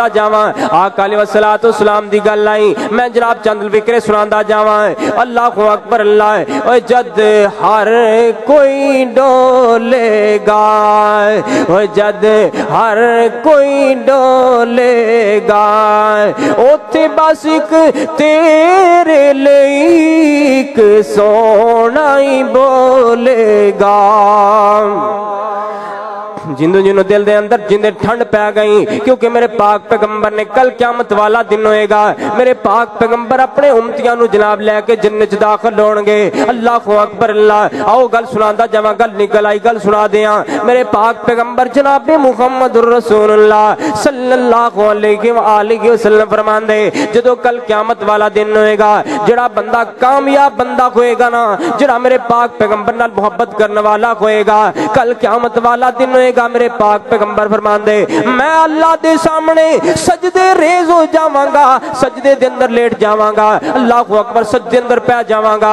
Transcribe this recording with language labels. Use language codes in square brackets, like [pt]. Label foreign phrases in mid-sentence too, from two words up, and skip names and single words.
[pa] جاواں آقا [ar] علیہ الصلوۃ والسلام [pa] دی گل آئی میں جناب چند فکرے سناندا جاواں [ar] اللہ اکبر [pa] اللہ اوے جد ہر کوئی ڈولے گا اوے جد ہر کوئی ڈولے گا اوتھے بس ایک تیرے لئی ایک سونا ہی بولے گا جندو جنہاں دل دے اندر جندے ٹھنڈ پے گئی، کیونکہ میرے پاک پیغمبر نے کل قیامت والا دن ہووےگا، میرے پاک پیغمبر اپنے امتیاں نوں جناب لیکے جنت چ داخل ہونگے. [ar] الله أكبر الله. [pa] آؤ گل سناندا جاواں، گل نکل آئی، گل سنا دیاں۔ میرے پاک پیغمبر جناب [ar] محمد رسول‌الله صلى‌الله عليه وآله وسلم [pa] فرماندے، جدوں کل قیامت والا دن ہووےگا، جیہڑا بندہ کامیاب بندہ ہووےگا نا، جیہڑا میرے پاک پیغمبر نال محبت کرن والا ہووےگا، کل قیامت والا دن ہووےگا، میرے پاک پیغمبر فرماندے میں اللہ دے سامنے سجدے ریز ہو جاواں گا، سجدے دے اندر لیٹ جاواں گا, [ar] الله أكبر, [pa] سجدے اندر پے جاواں گا.